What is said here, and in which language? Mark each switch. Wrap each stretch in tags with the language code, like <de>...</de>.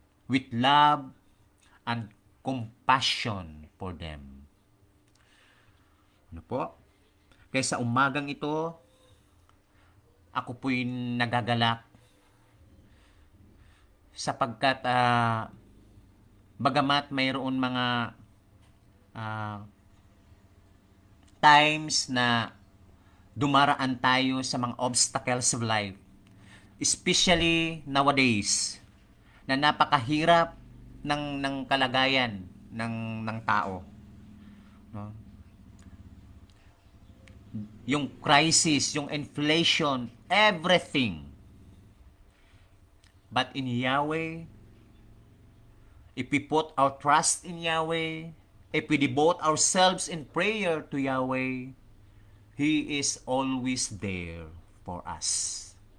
<en>With love and compassion for them.</en> <tl>Ano po? Kaya sa umagang ito, ako po'y nagagalak sapagkat bagamat mayroon mga times na dumaraan tayo sa mga</tl> <en>obstacles of life, especially nowadays,</en> <tl>na napakahirap ng kalagayan ng tao. No?</tl> <en>Yung crisis, yung inflation, everything. But in Yahweh, if we put our trust in Yahweh, if we devote ourselves in prayer to Yahweh, He is always there for us.</en>